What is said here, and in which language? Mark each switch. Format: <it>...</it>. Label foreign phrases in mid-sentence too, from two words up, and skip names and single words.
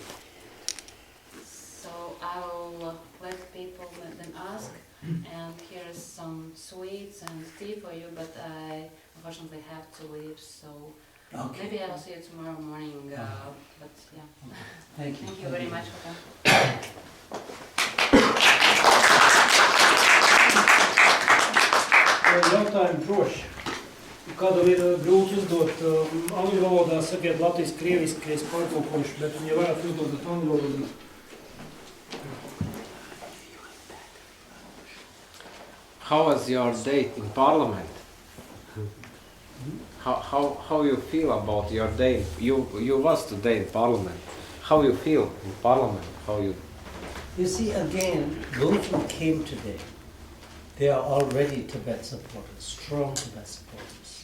<en>So I will let them ask, and here is some sweets and tea for you, but I unfortunately have to leave, so maybe I will see you tomorrow morning, but yeah. Thank you. Thank you very much for coming.</en> <lv>Jautājumi droši. Kādam ir grūti uzdot angļu valodā, sakiet latviski, krieviski, es pārtulkošu, bet ja varat uzdot angļu valodā.</lv> <en>How was your day in Parliament? How you feel about your day? You was today in Parliament. How you feel in Parliament? You see, again, those who came today, they are already Tibet supporters, strong Tibet supporters.</en>